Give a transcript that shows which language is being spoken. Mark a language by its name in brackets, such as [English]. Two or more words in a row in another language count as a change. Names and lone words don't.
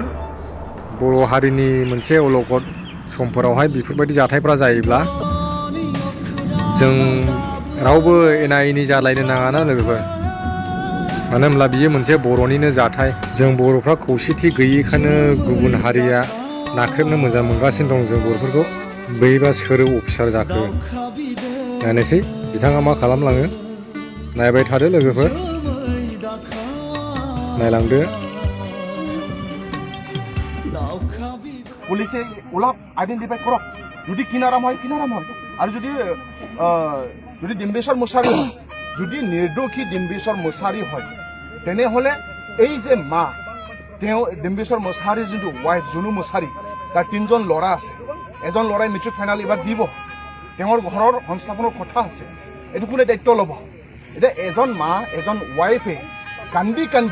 [Bodo] बर' हारिनि मोनसे अलखद समफोरावहाय बेफोरबायदि जाथायफ्रा जायोब्ला जों रावबो एना एनि जालायनो नाङाना लोगोफोर मानो होनब्ला बियो मोनसे बर'निनो जाथाय जों बर'फ्रा खौसेथि गैयिखायनो गुबुन हारिया नाख्रेबनो मोजां मोनगासिनो दं जों बर'फोरखौ बैबा सोर अफिसार जाखो नायनोसै बिथाङा मा खालामलाङो नायबाय थादो लोगोफोर नायलांदो [Assamese] পুলিচে অলপ আইডেণ্টিফাই কৰক যদি কিনাৰাম হয় আৰু যদি ডিম্বেশ্বৰ মুছাৰী হয় যদি নিৰ্দোষী ডিম্বেশ্বৰ মুছাৰী হয় তেনেহ'লে এই যে মা তেওঁ ডিম্বেশ্বৰ মুছাৰীৰ যোনটো ৱাইফ জুনু মুছাৰী তাৰ 3জন ল'ৰা আছে এজন ল'ৰাই মেট্ৰিক ফাইনেল এবাৰ দিব তেওঁৰ ঘৰৰ সংস্থাপনৰ কথা আছে এইটো কোনে দায়িত্ব ল'ব এতিয়া এজন মা এজন ৱাইফে কান্দি